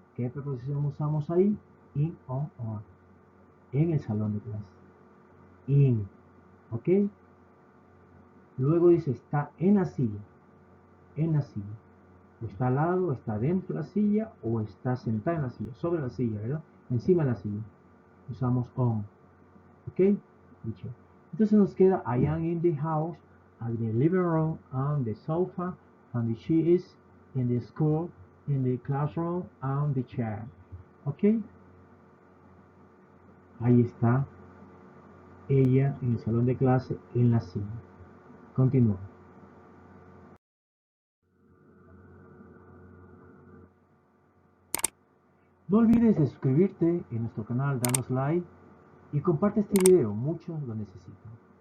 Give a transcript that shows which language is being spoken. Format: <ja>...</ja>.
<es>¿Qué preposición usamos ahí? In, on o a. En el salón de clase. In, ¿ok? Luego dice está en la silla. En la silla. O está al lado, está dentro de la silla o está sentada en la silla, sobre la silla, ¿verdad? Encima de la silla. Usamos on. ¿Ok? Dicho. Entonces nos queda</es> <en>I am in the house, I'm in the living room, on the sofa, and she is in the school, in the classroom, on the chair.</en> <es>¿Ok? Ahí está ella en el salón de clase, en la silla. Continúa. No olvides de suscribirte en nuestro canal, darnos like y comparte este video, muchos lo necesitan.</es>